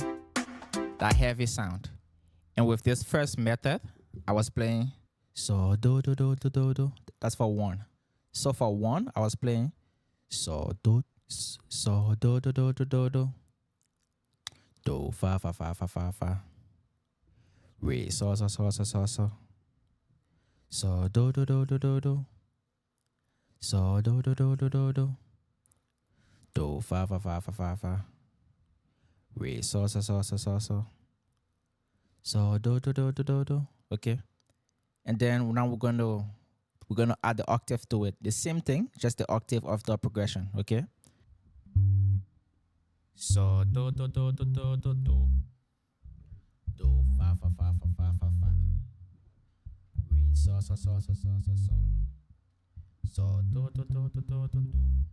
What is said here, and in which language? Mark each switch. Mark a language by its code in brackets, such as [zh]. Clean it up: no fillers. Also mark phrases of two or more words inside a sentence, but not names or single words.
[en] That heavy sound. And with this first method, I was playing so do do do do do do. That's for 1. So for 1, I was playing so do do do do do do. Do fa fa fa fa fa fa. Re so so so so so so. So do do do do do do. So do do do do do do. Do fa fa fa fa fa fa. Re so so so so so so. So do do do do do do. Okay. And then now we're gonna add the octave to it. The same thing, just the octave of the progression. Okay. So do do do do do do do. Do fa fa fa fa fa fa fa. Re so so so so so so so. So do do do do do do do.